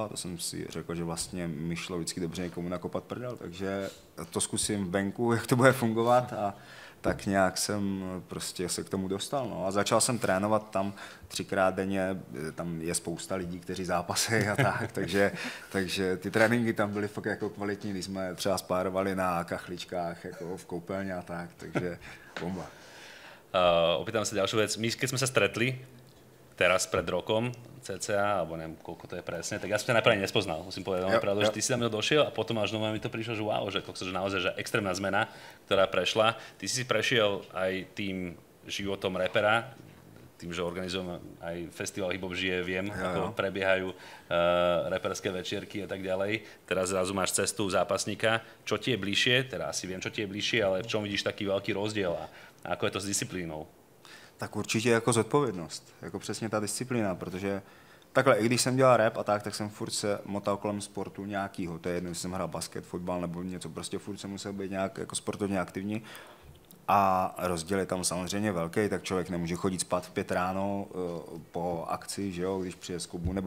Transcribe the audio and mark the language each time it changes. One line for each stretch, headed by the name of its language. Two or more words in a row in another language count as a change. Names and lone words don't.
Czech: To jsem si řekl, že vlastně mi šlo vždycky dobře někomu nakopat prdel, takže to zkusím v venku, jak to bude fungovat a tak nějak jsem prostě se k tomu dostal. No. A začal jsem trénovat tam 3krát denně, tam je spousta lidí, kteří zápasejí a tak, takže ty tréninky tam byly fakt jako kvalitní, když jsme třeba spárovali na kachličkách, jako v koupelně a tak, takže bomba.
Slovak: Opýtam sa ďalšiu vec. My, keď sme sa stretli teraz pred rokom, cca, alebo neviem, koľko to je presne, tak ja som ťa najprv nespoznal, musím povedať, pravdu, že ty si tam došiel a potom až doma mi to prišlo, že wow, že naozaj že extrémna zmena, ktorá prešla. Ty si prešiel aj tým životom repera, tým, že organizujeme aj festival Hip Hop žije, viem, ako prebiehajú reperské večierky a tak ďalej. Teraz zrazu máš cestu zápasníka. Čo ti je bližšie? Teda asi viem, čo ti je bližšie, ale v čom vidíš taký veľký rozdiel a ako je to s disciplínou?
Czech: Tak určitě jako zodpovědnost, jako přesně ta disciplína, protože takhle, i když jsem dělal rap a tak jsem furt se motal kolem sportu nějakýho, to je jedno, jestli jsem hrál basket, fotbal nebo něco, prostě furt jsem musel být nějak jako sportovně aktivní a rozdíl je tam samozřejmě velký, tak člověk nemůže chodit spát v 5 ráno po akci, že jo, když přijde z klubu, nebo